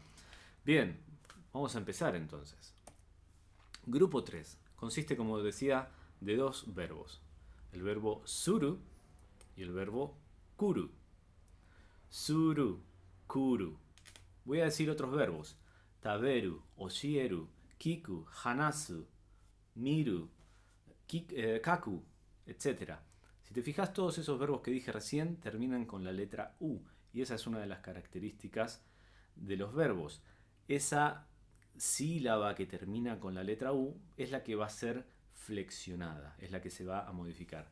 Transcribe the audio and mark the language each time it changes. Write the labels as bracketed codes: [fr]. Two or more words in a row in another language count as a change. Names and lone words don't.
[es] Bien, vamos a empezar entonces. Grupo 3 consiste, como decía, de dos verbos. El verbo suru y el verbo kuru. [ja] Suru, kuru. [es] Voy a decir otros verbos. [ja] Taberu, oshieru, kiku, hanasu, miru, kaku, etc. [es] Si te fijas, todos esos verbos que dije recién terminan con la letra U. Y esa es una de las características de los verbos. Esa sílaba que termina con la letra U es la que va a ser flexionada, es la que se va a modificar.